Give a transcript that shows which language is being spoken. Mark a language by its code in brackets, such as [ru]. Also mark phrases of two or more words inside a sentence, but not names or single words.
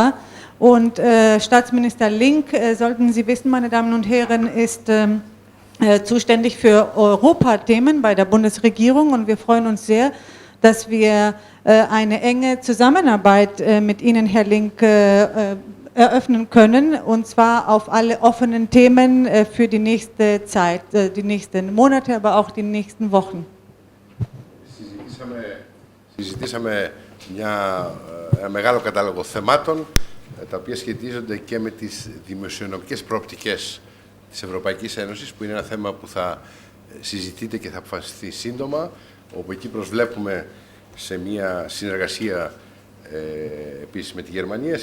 [de] Und Staatsminister Link, sollten Sie wissen, meine Damen und Herren, ist zuständig für Europathemen bei der Bundesregierung, und wir freuen uns sehr, dass wir eine enge Zusammenarbeit mit Ihnen, Herr Link, eröffnen können, und zwar auf alle offenen Themen für die nächste Zeit, die nächsten Monate, aber auch die nächsten Wochen. [el] Συζητήσαμε ένα μεγάλο κατάλογο θεμάτων, τα οποία σχετίζονται και με τις δημοσιονομικές προοπτικές της Ευρωπαϊκής Ένωσης, που είναι ένα θέμα που θα συζητείται και θα αποφασιστεί σύντομα, όπου εκεί προσβλέπουμε σε μια συνεργασία επίσης με τη Γερμανία.